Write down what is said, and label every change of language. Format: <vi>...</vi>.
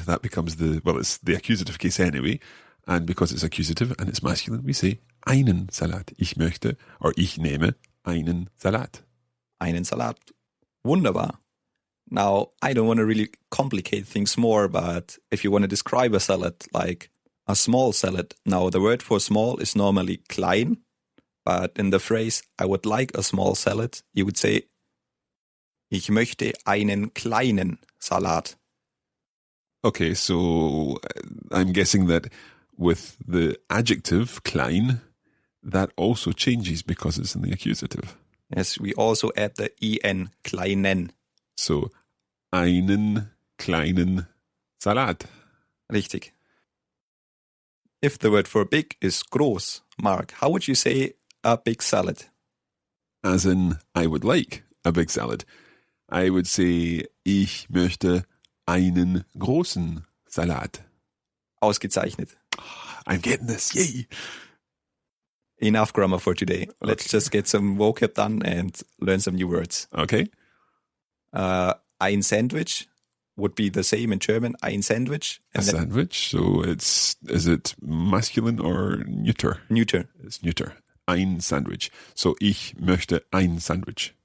<en>That becomes it's the accusative case anyway. And because it's accusative and it's masculine, we say</en> <de>einen Salat. Ich möchte,</de> <en>or</en> <de>ich nehme einen Salat. Einen Salat. Wunderbar.</de> <en>Now, I don't want to really complicate things more, but if you want to describe a salad, like a small salad. Now, the word for small is normally klein, but in the phrase, I would like a small salad, you would say,</en> <de>ich möchte einen kleinen Salat.</de> <en>Okay, so I'm guessing that with the adjective klein, that also changes because it's in the accusative. Yes, we also add the en, kleinen.</en> <de>So, einen kleinen Salat. Richtig.</de> <en>If the word for big is groß, Mark, how would you say a big salad? As in, I would like a big salad. I would say,</en> <de>ich möchte einen großen Salat. Ausgezeichnet.</de> <en>I'm getting this, yay! Enough grammar for today. Let's just get some vocab done and learn some new words. Okay. Ein Sandwich would be the same in German,</en> <de>ein Sandwich.</de> <en>A sandwich, so is it masculine or neuter? Neuter. It's neuter.</en> <de>Ein Sandwich. So, ich möchte ein Sandwich.</de>